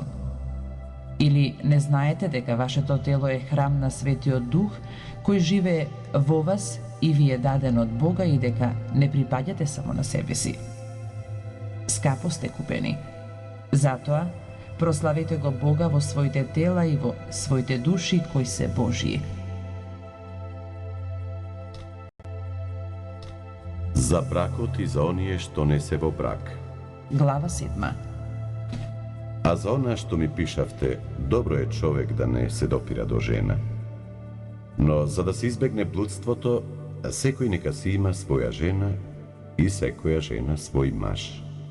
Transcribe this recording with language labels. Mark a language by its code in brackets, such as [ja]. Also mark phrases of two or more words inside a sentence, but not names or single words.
[mk] Или не знаете дека вашето тело е храм на Светиот Дух, кој живее во вас и ви е даден од Бога и дека не припаѓате само на себе си? Скапо сте купени. Затоа, прославете го Бога во своите тела и во своите души кои се Божии. за бракот и за оние што несе во брак. Глава 7. А за она што ми пишавте, добро е човек да не се допира до жена. Но, за да се избегне блудство то, секој нека си има своја жена и секоја жена свој маж.